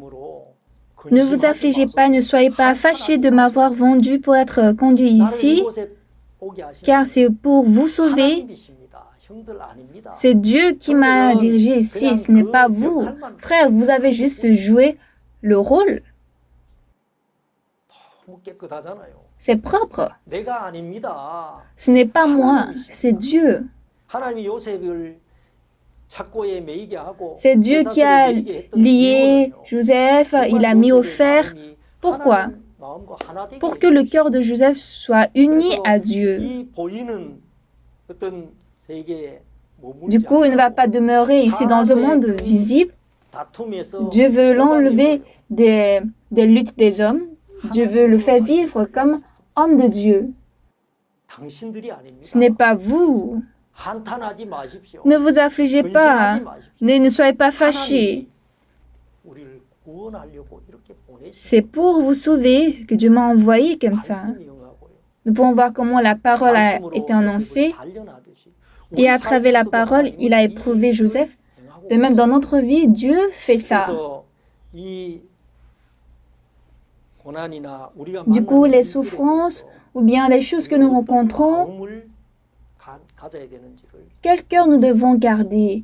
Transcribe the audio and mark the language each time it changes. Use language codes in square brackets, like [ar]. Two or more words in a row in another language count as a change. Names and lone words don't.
[fr] Ne vous affligez pas, ne soyez pas fâchés de m'avoir vendu pour être conduit ici, car c'est pour vous sauver. C'est Dieu qui m'a dirigé ici, ce n'est pas vous. Frère, vous avez juste joué le rôle. [ko] 너무 깨끗하잖아요. [fr] C'est propre. [ko] 내가 아닙니다. [fr] Ce n'est pas moi, c'est Dieu. [ko] 하나님이 요셉을 착고에 매이게 하고 [fr] C'est Dieu qui a lié Joseph, il a mis au fer. Pourquoi? Pour que le cœur de Joseph soit uni à Dieu. [ko] 이 보이는 어떤 세계에 [fr] Du coup, il ne va pas demeurer ici dans un monde visible. [ko] 다툼에서 [fr] Dieu veut l'enlever des luttes des hommes. Dieu veut le faire vivre comme homme de Dieu. [ko] 당신들이 아닙니다. [fr] Ce n'est pas vous. [ko] 한탄하지 마십시오. [fr] Ne vous affligez pas. [ko] 근심하지 마십시오. [fr] Ne soyez pas fâchés. [ko] 하나님이 우리를 구원하려고 이렇게 보내신 [fr] C'est pour vous sauver que Dieu m'a envoyé comme ça. [ko] 말씀이 응하고요. [fr] Nous pouvons voir comment la parole a été annoncée. Et à travers la parole, il a éprouvé Joseph. De même, dans notre vie, Dieu fait ça. Du coup, les souffrances ou bien les choses que nous rencontrons, quel cœur nous devons garder?